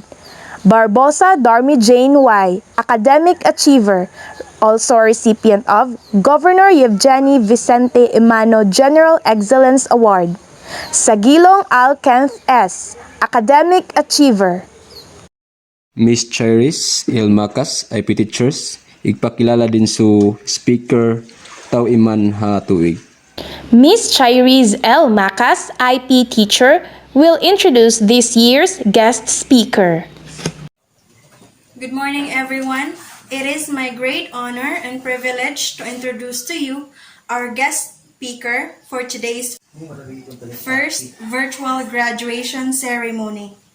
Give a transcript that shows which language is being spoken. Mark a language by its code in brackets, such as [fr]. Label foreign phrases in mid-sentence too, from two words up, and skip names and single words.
[en] Barbosa Darmi Jane Y., academic achiever, also recipient of Governor Yevgeny Vicente Emmanuel General Excellence Award. Sagilong Al Kenneth S., academic achiever. Miss Charis L. Macas, IP Teachers, [bkd] igpakilala din su speaker taw iman ha tuig. [en] Miss Chairiz L. Macas, IP teacher, will introduce this year's guest speaker. Good morning, everyone. It is my great honor and privilege to introduce to you our guest speaker for today's first virtual graduation ceremony.